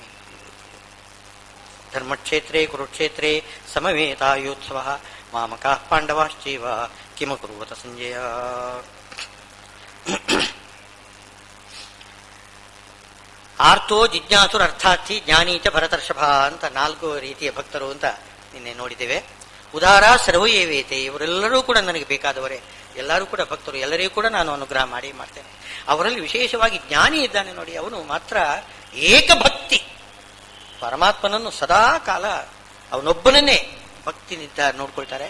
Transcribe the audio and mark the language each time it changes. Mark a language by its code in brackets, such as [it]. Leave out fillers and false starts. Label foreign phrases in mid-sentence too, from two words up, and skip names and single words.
[sa] ಧರ್ಮಕ್ಷೇತ್ರೇ ಕುರುಕ್ಷೇತ್ರೇ ಸಮವೇತಾಯೋತ್ಸವಃ ಮಾಮಕಾಃ ಪಾಂಡವಾಶ್ಚೈವ ಕಿಮಕುರ್ವತ ಸಂಜಯ. ಆರ್ತೋ ಜಿಜ್ಞಾಸುರ ಅರ್ಥಾರ್ಥಿ ಜ್ಞಾನಿ ಚ ಭರತರ್ಷಭ [kn] ಅಂತ 4 ರೀತಿಯ ಭಕ್ತರು ಅಂತ ನಿನ್ನೆ ನೋಡಿದ್ದೇವೆ. [sa] ಉದಾರ ಸರ್ವಯೇವೇತೆ, [kn] ಇವರೆಲ್ಲರೂ ಕೂಡ ನನಗೆ ಬೇಕಾದವರೇ, ಎಲ್ಲರೂ ಕೂಡ ಭಕ್ತರು, ಎಲ್ಲರಿಗೂ ಕೂಡ ನಾನು ಅನುಗ್ರಹ ಮಾಡ್ತೇನೆ. ಅವರಲ್ಲಿ ವಿಶೇಷವಾಗಿ ಜ್ಞಾನಿ ಇದ್ದಾನೆ ನೋಡಿ, ಅವನು ಮಾತ್ರ ಏಕಭಕ್ತಿ, ಪರಮಾತ್ಮನನ್ನು ಸದಾ ಕಾಲ ಅವನೊಬ್ಬನನ್ನೇ ಭಕ್ತಿನಿಂದ ನೋಡ್ಕೊಳ್ತಾರೆ.